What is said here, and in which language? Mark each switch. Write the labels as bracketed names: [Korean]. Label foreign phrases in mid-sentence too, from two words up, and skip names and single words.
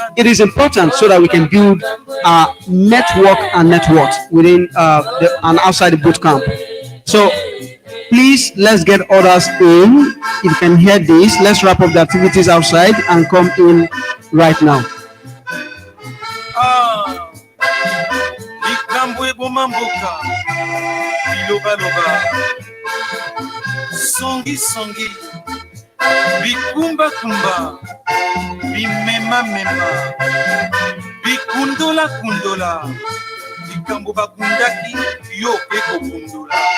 [English] It is important so that we can build network and network within and outside the bootcamp. So please, let's get others in. If you can hear this, let's wrap up the activities outside and come in right now. [Lingala] Songi songi, bikumba kumba, bimema mema, bikundola kundola, bikambo bakundaki yo eko kundola.